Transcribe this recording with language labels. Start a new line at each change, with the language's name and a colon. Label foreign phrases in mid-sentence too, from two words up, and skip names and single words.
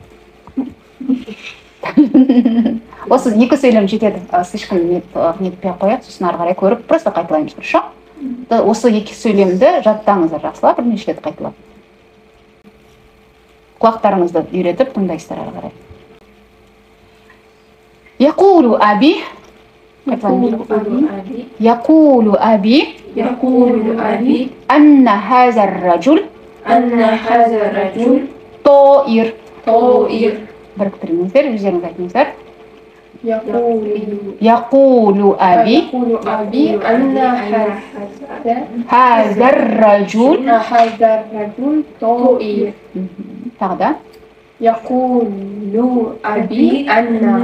Kazakh: Осы екі сөйлем жетеді. Слишком нетпей қояды, сосын ары қарай көріп, просто қайталаймыз, дұрыс. Осы екі сөйлемді жаттаңыздар, жақсылап, бірнеше рет қайталап. Құлақтарыңызды үйретіп, тыңдайсыздар ары қарай.
Arabic: يقول أبي. يقول أبي أن هذا الرجل طائر.
Kazakh: біріктіріңіздер, өздеріңіз айтыңыздар.
Arabic: يقول أبي أن هذا الرجل طائر.
Kazakh: تغدا
Arabic: يقول أبي أن